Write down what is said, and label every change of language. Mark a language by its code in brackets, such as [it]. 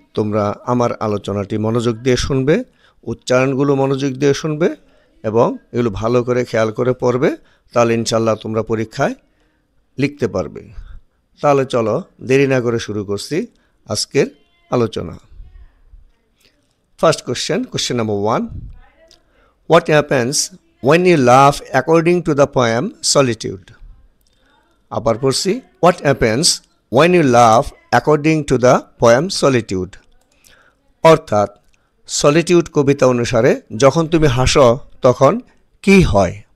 [bn] তোমরা আমার আলোচনাটি মনোযোগ দিয়ে শুনবে, উচ্চারণগুলো মনোযোগ দিয়ে শুনবে এবং এগুলো ভালো করে খেয়াল করে পড়বে, তাহলে ইনশাল্লাহ তোমরা পরীক্ষায় লিখতে পারবে। তাহলে চলো দেরি না করে শুরু করছি আজকের আলোচনা। [en] First question number 1. What happens when you laugh according to the poem Solitude? [bn] আবার পড়ছি, [en] What happens when you laugh according to the poem Solitude? [bn] অর্থাৎ সলিটিউড কবিতা অনুসারে যখন তুমি হাসো তখন কি হয়?